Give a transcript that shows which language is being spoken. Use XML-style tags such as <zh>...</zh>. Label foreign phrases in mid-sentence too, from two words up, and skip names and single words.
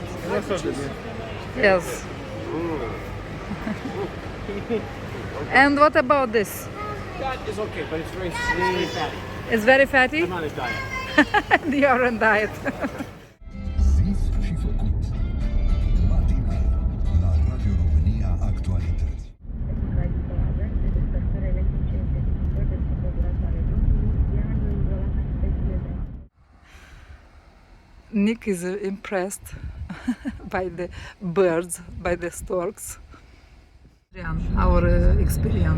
<en>Yes. And what about this? got is okay, but it's very fatty. It's very fatty? I'm on a diet. You're on diet.</en> <ro>Zis și făcut. Matinal la Radio România Actualități.</ro> <en>Nick is impressed by the birds, by the storks. Our experience.</en>